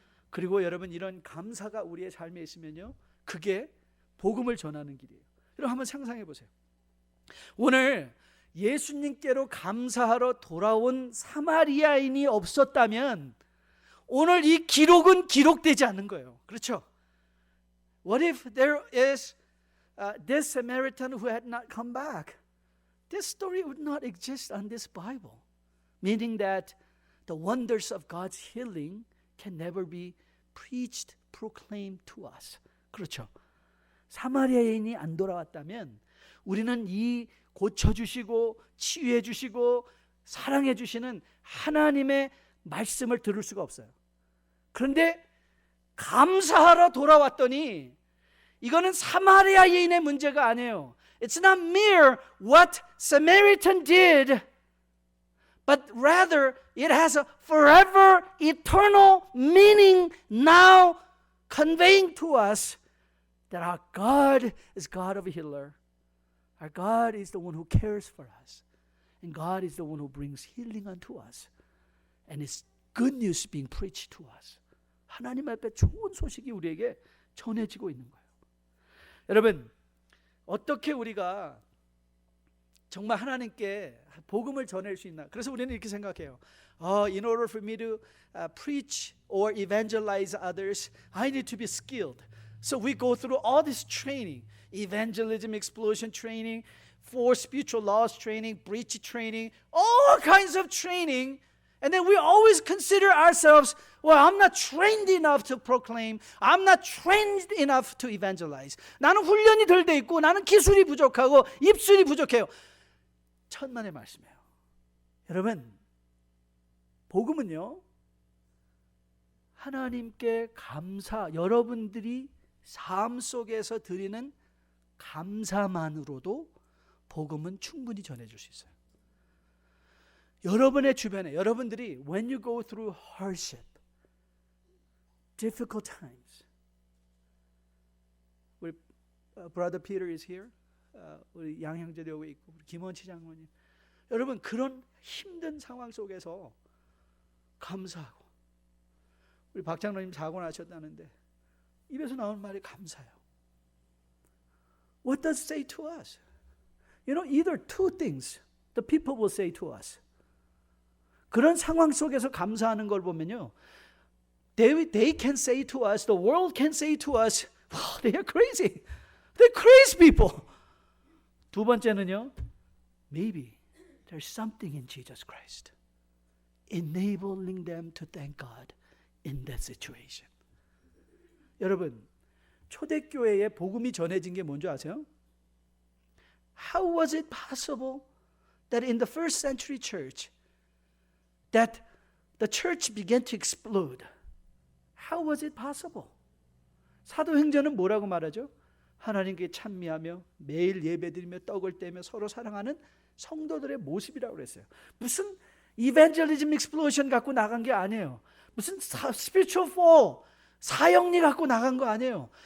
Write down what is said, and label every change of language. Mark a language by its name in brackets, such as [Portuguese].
[Korean] 그리고 여러분 이런 감사가 우리의 삶에 있으면요, 그게 복음을 전하는 길이에요. 여러분 한번 상상해 보세요. 오늘 예수님께로 감사하러 돌아온 사마리아인이 없었다면 오늘 이 기록은 기록되지 않는 거예요. 그렇죠? [English] What if there is this Samaritan who had not come back? This story would not exist on this Bible. Meaning that the wonders of God's healing can never be preached, proclaimed to us. [Korean] 그렇죠. 사마리아인이 안 돌아왔다면 우리는 이 고쳐주시고 치유해주시고 사랑해주시는 하나님의 말씀을 들을 수가 없어요. 그런데 감사하러 돌아왔더니 이거는 사마리아인의 문제가 아니에요. [English] It's not mere what Samaritan did, but rather it has a forever, eternal meaning now conveying to us that our God is God of a healer. Our God is the one who cares for us. And God is the one who brings healing unto us. And it's good news being preached to us. [Korean] 하나님 앞에 좋은 소식이 우리에게 전해지고 있는 거예요. 여러분, 어떻게 우리가 정말 하나님께 복음을 전할 수 있나? 그래서 우리는 이렇게 생각해요. [English] In order for me to preach or evangelize others, I need to be skilled. So we go through all this training, evangelism, explosion training, for spiritual laws training, breach training, all kinds of training. And then we always consider ourselves, well, I'm not trained enough to proclaim. I'm not trained enough to evangelize. [Korean] 나는 훈련이 덜 돼 있고 나는 기술이 부족하고 입술이 부족해요. 천만의 말씀이에요. 여러분, 복음은요, 하나님께 감사, 여러분들이 삶 속에서 드리는 감사만으로도 복음은 충분히 전해줄 수 있어요. 여러분의 주변에 여러분들이 [English] when you go through hardship, difficult times, [Korean] 우리 [English] brother Peter is here, [Korean] 우리 양형제도 여기 있고 우리 김원치 장모님, 여러분 그런 힘든 상황 속에서 감사하고, 우리 박 장로님 사고 나셨다는데 입에서 나오는 말이 감사해요. [English] What does it say to us? You know, either two things the people will say to us. [Korean] 그런 상황 속에서 감사하는 걸 보면요, [English] they can say to us, the world can say to us, wow, they are crazy. They're crazy people. [Korean] 두 번째는요, [English] maybe there's something in Jesus Christ enabling them to thank God in that situation. [Korean] 여러분, 초대교회에 복음이 전해진 게 뭔지 아세요? [English] How was it possible that in the first century church that the church began to explode? How was it possible? [Korean] 사도행전은 뭐라고 말하죠? 하나님께 찬미하며 매일 예배드리며 떡을 떼며 서로 사랑하는 성도들의 모습이라고 그랬어요. 무슨 evangelism explosion 갖고 나간 게 아니에요. 무슨 spiritual fall, 사형리 갖고 나간 거 아니에요.